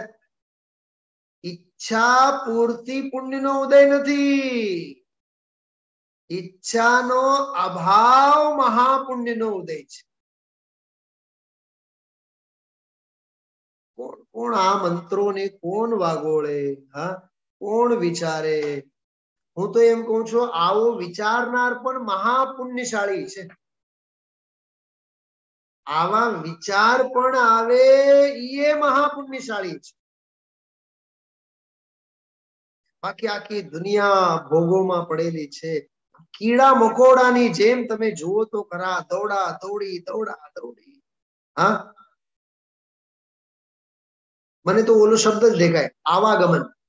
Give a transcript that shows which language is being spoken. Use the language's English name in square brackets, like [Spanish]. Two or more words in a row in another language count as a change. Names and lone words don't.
[Gujarati] ઇચ્છા પૂર્તિ પુણ્ય નો ઉદય નથી, ઇચ્છા નો અભાવ મહાપુણ્ય નો ઉદય છે. કોણ આ મંત્રો ને કોણ વાગોળે? હા, કોણ વિચારે? હું તો એમ કહું છું આવો વિચારનાર પણ મહાપુણ્યશાળી છે. આવા વિચાર પણ આવે એ મહાપુણ્યશાળી છે। બાકી આખી દુનિયા ભોગો પડેલી છે। કીડા મકોડાની જેમ તમે જુઓ તો ખરા, દોડા દોડી દોડા દોડી। હા, મને તો ઓલો શબ્દ જ દેખાય, આવાગમન।